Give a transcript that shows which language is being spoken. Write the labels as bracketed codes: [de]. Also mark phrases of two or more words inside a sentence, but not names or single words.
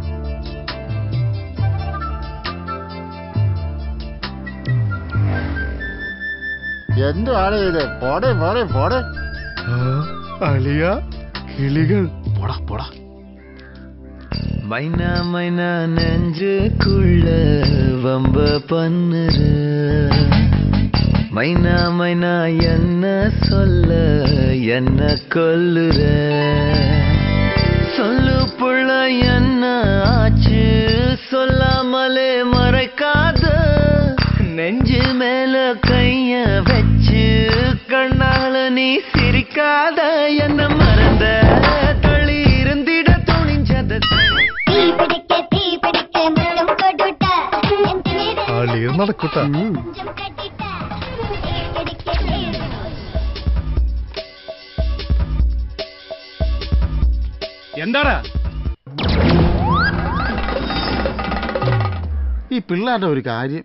[ml] എന്താണ് ഇത്? പോടെ പോടെ പോടെ. അളിയ കിളികൾ. പോടാ പോടാ. [ta] மைனா மைனா நெஞ்சுக்குள்ள வம்ப பண்ணுற மைனா மைனா என்ன சொல்ல என்ன கொல்லுற சொல்லு புள்ள என்ன ஆச்சு சொல்லாமலே மறைக்காத நெஞ்சு மேல கைய வச்சு கண்ணால நீ சிரிக்காத என்ன மறந்த தள்ளி இருந்திட துணிஞ்சத [ml] നടക്കൂട്ടാ എന്താടാ ഈ പിള്ളേരുടെ ഒരു കാര്യം